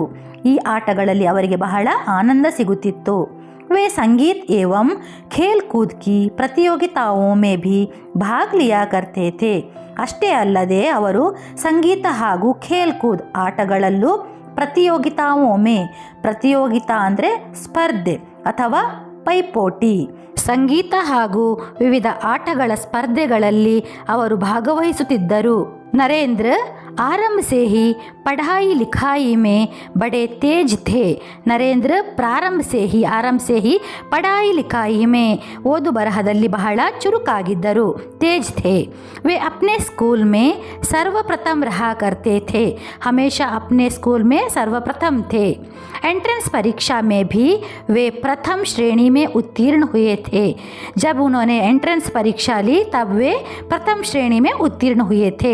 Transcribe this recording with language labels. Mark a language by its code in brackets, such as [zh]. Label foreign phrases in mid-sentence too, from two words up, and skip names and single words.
[kn] ಈ ಆಟಗಳಲ್ಲಿ ಅವರಿಗೆ ಬಹಳ ಆನಂದ ಸಿಗುತ್ತಿತ್ತು। [hi] वे संगीत एवं खेल कूद की प्रतियोगिताओं में भी भाग लिया करते थे। [kn] ಅಷ್ಟೇ ಅಲ್ಲದೆ ಅವರು ಸಂಗೀತ ಹಾಗೂ [hi] खेल कूद [kn] ಆಟಗಳಲ್ಲೂ ಪ್ರತಿಯೋಗಿತಾ ಅಂದರೆ ಸ್ಪರ್ಧೆ ಅಥವಾ ಪೈಪೋಟಿ, ಸಂಗೀತ ಹಾಗೂ ವಿವಿಧ ಆಟಗಳ ಸ್ಪರ್ಧೆಗಳಲ್ಲಿ ಅವರು ಭಾಗವಹಿಸುತ್ತಿದ್ದರು। [hi] ನರೇಂದ್ರ आरंभ से ही पढ़ाई लिखाई में बड़े तेज थे। ನರೇಂದ್ರ ಆರಂಭ से ही पढ़ाई लिखाई में [kn] ಓದು ಬರಹದಲ್ಲಿ ಬಹಳ ಚುರುಕಾಗಿದ್ದರು, [hi] तेज थे। वे अपने स्कूल में सर्वप्रथम रहा करते थे, हमेशा अपने स्कूल में सर्वप्रथम थे। एंट्रेंस परीक्षा में भी वे प्रथम श्रेणी में उत्तीर्ण हुए थे। जब उन्होंने एंट्रेंस परीक्षा ली तब वे प्रथम श्रेणी में उत्तीर्ण हुए थे।